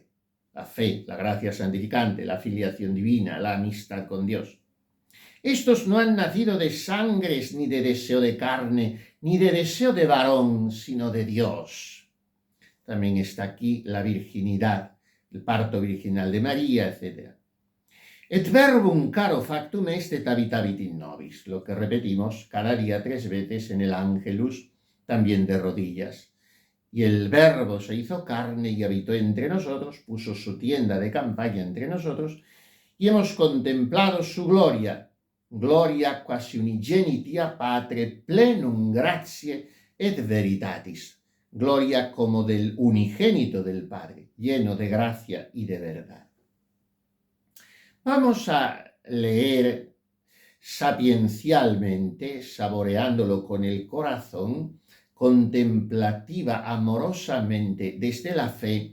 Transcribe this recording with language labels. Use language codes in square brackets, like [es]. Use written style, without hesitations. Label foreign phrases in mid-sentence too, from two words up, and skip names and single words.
[es] La fe, la gracia santificante, la filiación divina, la amistad con Dios. Estos no han nacido de sangres, ni de deseo de carne, ni de deseo de varón, sino de Dios. También está aquí la virginidad, el parto virginal de María, etc. [la] Et verbum caro factum est et habitabit in nobis, [es] lo que repetimos cada día 3 veces en el Ángelus, también de rodillas. Y el Verbo se hizo carne y habitó entre nosotros, puso su tienda de campaña entre nosotros, y hemos contemplado su gloria, [la] gloria quasi unigenitia Patre, plenum gratiae et veritatis, [es] gloria como del unigénito del Padre, lleno de gracia y de verdad. Vamos a leer sapiencialmente, saboreándolo con el corazón, contemplativa, amorosamente, desde la fe.